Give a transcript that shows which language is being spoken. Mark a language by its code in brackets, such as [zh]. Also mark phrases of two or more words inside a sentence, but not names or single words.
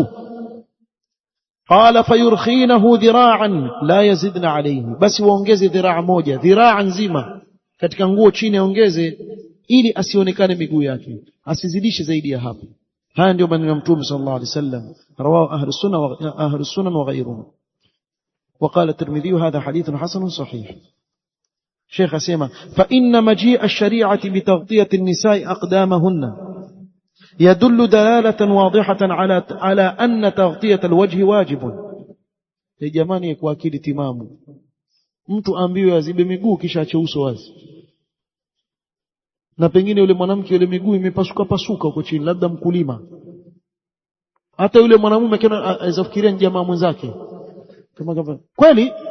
[ar] قال: فيرخينه ذراعا لا يزدن عليه. [sw] basi waongeze dhiraa moja, dhiraa nzima katika nguo chini aongeze, ili asionekane miguu yake, asizidishe zaidi ya hapo. haya ndio maneno ya Mtume [ar] صلى الله عليه وسلم. رواه أهل السنن وغيرهم. وقال الترمذي: هذا حديث حسن صحيح. شيخ اسمع: فإن مجيء الشريعة بتغطية النساء أقدامهن يدل دلالة واضحة على أن تغطية الوجه واجب. [sw] يا jamani, kwa akili timamu mtu ambiwe azibe miguu kisha ache uso wazi, na pengine yule mwanamke yule miguu imepasuka pasuka huko chini, labda mkulima. hata yule mwanamume kana aweza kufikiria ni jamaa mwenzake kama kweli.